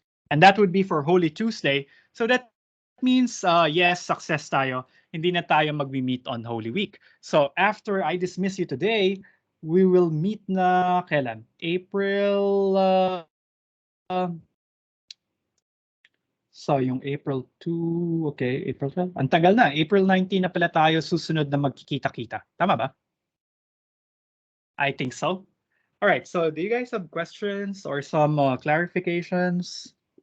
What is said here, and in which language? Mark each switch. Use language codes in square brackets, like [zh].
[en] And that would be for Holy Tuesday. So that means, yes, success tayo. [tl] Hindi na tayo mag-meet [en] on Holy Week. So after I dismiss you today, we will meet na kailan? April, so yung April 2, okay, April 12. [tl] Ang tagal na, April 19 na pala tayo susunod na magkikita-kita. Tama ba? [en] I think so. All right, so do you guys have questions or some clarifications?